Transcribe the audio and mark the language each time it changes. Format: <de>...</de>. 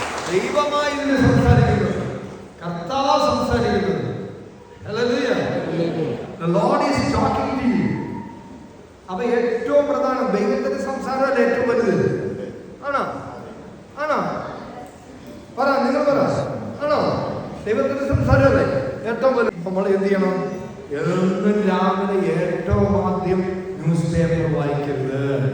<ml>ദൈവമായി ഇതിന് സംസാരിക്കുന്നത്, കർത്താവ് സംസാരിക്കുന്നത്. Hallelujah.</ml> <en>The Lord is talking to you.</en> <ml>അപ്പൊ ഏറ്റവും പ്രധാനം ദൈവത്തിന്റെ സംസാരമല്ല ഏറ്റവും വലുത്. ആണോ? ആണോ? പറ, നിങ്ങൾ പറ. ആണോ? ദൈവത്തിന്റെ സംസാരമല്ലേ ഏറ്റവും വലുത്. നമ്മൾ എന്ത് ചെയ്യണം? എന്നും രാവിലെ ഏറ്റവും ആദ്യം ന്യൂസ് പേപ്പർ വായിക്കരുത്.</ml>